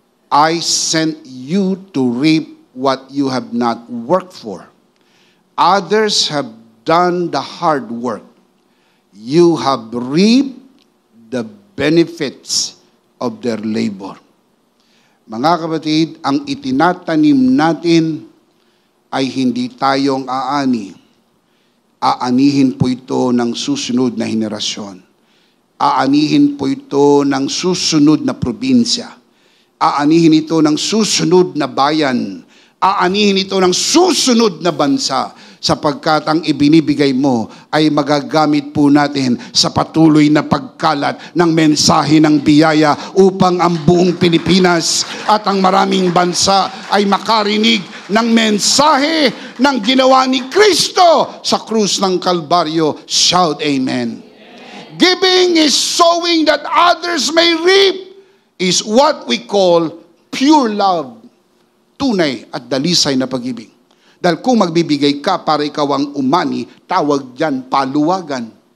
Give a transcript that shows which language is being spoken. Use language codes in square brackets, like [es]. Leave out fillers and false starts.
[en] I sent you to reap what you have not worked for. Others have done the hard work. You have reaped the benefits of their labor. [tl] Mga kapatid, ang itinatanim natin ay hindi tayong aani. Aanihin po ito ng susunod na henerasyon. Aanihin po ito ng susunod na probinsya. Aanihin ito ng susunod na bayan. Aanihin ito ng susunod na bansa. Sapagkat ang ibinibigay mo ay magagamit po natin sa patuloy na pagkalat ng mensahe ng biyaya upang ang buong Pilipinas at ang maraming bansa ay makarinig ng mensahe ng ginawa ni Kristo sa krus ng Kalbaryo. [en] Shout amen. Giving is sowing that others may reap is what we call pure love. [tl] Tunay at dalisay na pag-ibig. Dahil kung magbibigay ka para ikaw ang umani, tawag dyan paluwagan.